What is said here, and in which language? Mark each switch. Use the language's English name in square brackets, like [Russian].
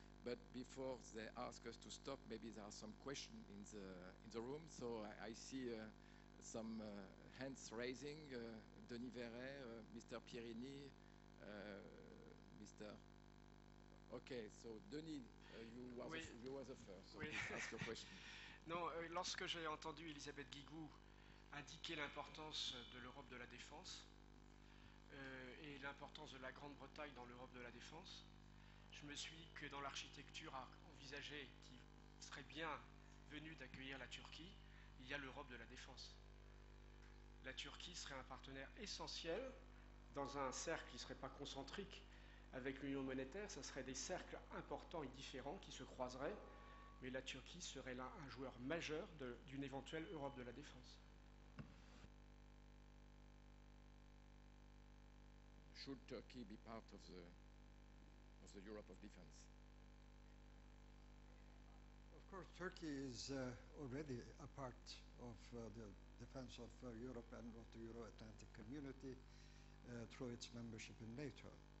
[English] But before they ask us to stop, maybe there are some questions in the room. So I see some hands raising. Denis Verret, Mr. Pierini, Mr. Okay, so Denis, you were the first. So [French] Oui. [English] please ask your question. [French] Non, lorsque j'ai entendu Elisabeth Guigou indiquer l'importance de l'Europe de la défense et l'importance de la Grande-Bretagne dans l'Europe de la défense, je me suis dit que dans l'architecture à envisager qui serait bien venue d'accueillir la Turquie, il y a l'Europe de la défense. La Turquie serait un partenaire essentiel dans un cercle qui ne serait pas concentrique avec l'union monétaire, ce seraient des cercles importants et différents qui se croiseraient, mais la Turquie serait là un joueur majeur d'une éventuelle Europe de la défense. [English] Should Turkey be part of the Europe of defense? Of course, Turkey is already a part of the defense of Europe and of the Euro-Atlantic community through its membership in NATO.